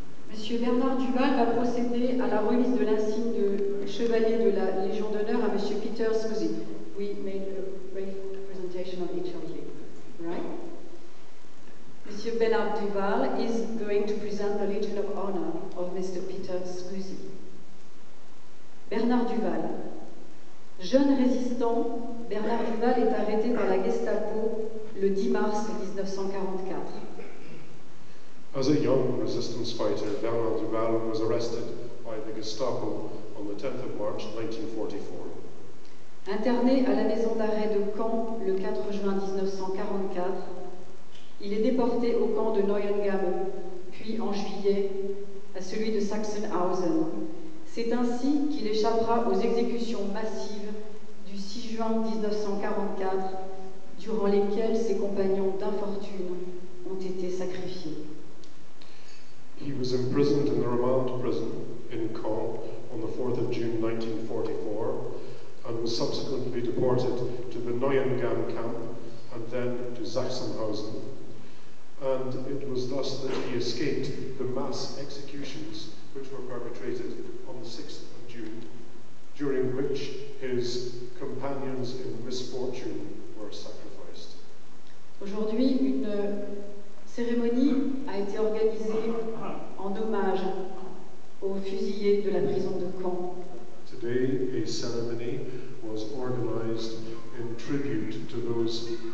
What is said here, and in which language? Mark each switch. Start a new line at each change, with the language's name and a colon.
French: Monsieur Bernard Duval va procéder à la remise de l'insigne de chevalier de la Légion d'honneur à Monsieur Peter Scusi.
English: We made a brief presentation of each of you, right? Monsieur Bernard Duval is going to present the Legion of Honor of Mr. Peter Scusi. Bernard Duval.
French: Jeune résistant, Bernard Duval est arrêté par la Gestapo le 10 mars 1944.
English: As a young resistance fighter, Bernard Duval was arrested by the Gestapo on the 10th of March 1944.
French: Interné à la maison d'arrêt de Caen le 4 juin 1944, il est déporté au camp de Neuengamme, puis en juillet à celui de Sachsenhausen. C'est ainsi qu'il échappera aux exécutions massives du 6 juin 1944, durant lesquelles ses compagnons d'infortune ont été sacrifiés.
English: He was imprisoned in the remand prison in Caen on the 4th of June 1944 and was subsequently deported to the Neuengamme camp and then to Sachsenhausen. And it was thus that he escaped the mass executions which were perpetrated on the 6th of June, during which his companions in misfortune were sacrificed.
French: Aujourd'hui, une cérémonie a été organisée en hommage aux fusillés de la prison de Caen.
English: Today, a ceremony was organized in tribute to those